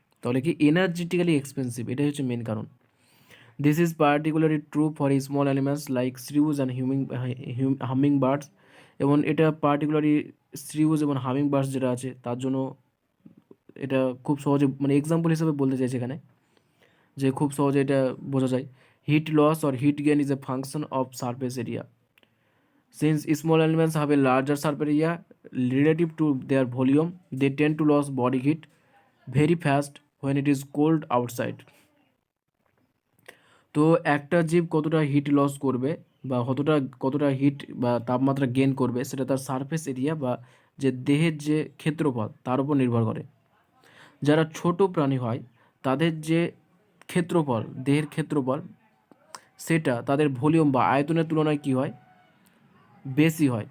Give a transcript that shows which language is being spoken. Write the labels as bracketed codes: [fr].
[bn] তাহলে কি [en] energetically expensive, [bn] এটাই হচ্ছে মেন কারণ। [en] this is particularly true for small animals like shrews and humming birds, [bn] এবং এটা পার্টিকুলারলি শ্রিউজ এবং হামিং বার্ডস যেটা আছে তার জন্য এটা খুব সহজে, মানে এক্সাম্পল হিসেবে বলতে চাইছি এখানে, যে খুব সহজে এটা বোঝা যায়। [en] Heat loss or heat gain is a function of surface area, since small animals have a larger surface area relative to their volume, they tend to lose body heat very fast when it is cold outside. [bn] তো একটা জীব কতটা heat loss করবে বা কতটা hit বা তাপমাত্রা gain করবে সেটা তার সারফেস এরিয়া বা যে দেহের যে ক্ষেত্রফল তার উপর নির্ভর করে। যারা ছোট প্রাণী হয় তাদের যে ক্ষেত্রফল, দেহের ক্ষেত্রফল, সেটা তাদের ভলিউম বা আয়তনের তুলনায় কী হয়, বেশি হয়।